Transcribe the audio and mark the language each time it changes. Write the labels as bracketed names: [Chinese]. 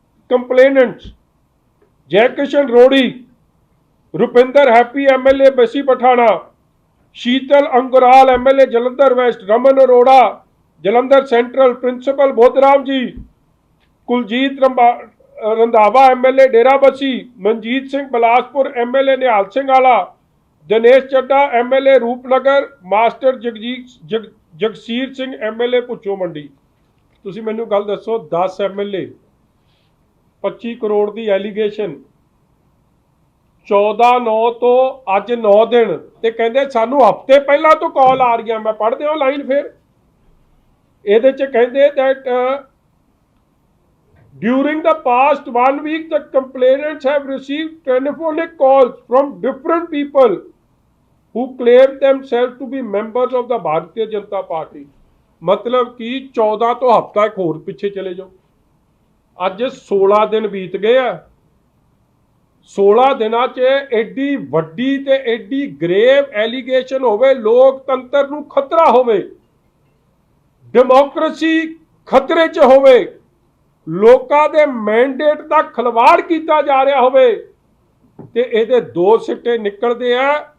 [English] Complainants: Jaikishan Rodi, Rupinder Happy MLA Basi Pathana, Sheetal Angural MLA Jalandhar West, Raman Arora Jalandhar Central, Principal Bodhram Ji, Kuljit Randhawa MLA Dera Basi, Manjeet Singh Bilaspur MLA Nihal Singh Ala, Dinesh Chadha MLA Rupnagar, master Jagsir Singh MLA Bhucho Mandi. [Punjabi] ਤੁਸੀਂ ਮੈਨੂੰ ਗੱਲ ਦੱਸੋ, 10 MLA, 25 crore ਦੀ allegation, 14/9 ਤੋਂ ਅੱਜ 9 ਦਿਨ, ਤੇ ਕਹਿੰਦੇ ਸਾਨੂੰ ਹਫ਼ਤੇ ਪਹਿਲਾਂ ਤੋਂ ਕਾਲ ਆ ਰਹੀਆਂ। ਮੈਂ ਪੜ੍ਹ ਦਿਆਂ ਲਾਈਨ ਫਿਰ। ਇਹਦੇ 'ਚ ਕਹਿੰਦੇ [English] that during the past 1 week the complainants have received telephonic calls from different people who claim themselves to be members of the Bharatiya Janata Party. [Hindi] मतलब कि [Punjabi] 14 ਤੋਂ ਹਫ਼ਤਾ ਇੱਕ ਹੋਰ ਪਿੱਛੇ ਚਲੇ ਜਾਓ। ਅੱਜ 16 ਦਿਨ ਬੀਤ ਗਏ ਆ। 16 ਦਿਨਾਂ 'ਚ ਐਡੀ ਵੱਡੀ ਤੇ ਐਡੀ ਗ੍ਰੇਵ ਐਲੀਗੇਸ਼ਨ ਹੋਵੇ, ਲੋਕਤੰਤਰ ਨੂੰ ਖਤਰਾ ਹੋਵੇ, ਡੈਮੋਕ੍ਰੇਸੀ ਖਤਰੇ 'ਚ ਹੋਵੇ, ਲੋਕਾਂ ਦੇ ਮੈਂਡੇਟ ਦਾ ਖਿਲਵਾੜ ਕੀਤਾ ਜਾ ਰਿਹਾ ਹੋਵੇ, ਤੇ ਇਹਦੇ 2 ਸਿੱਟੇ ਨਿਕਲਦੇ ਆ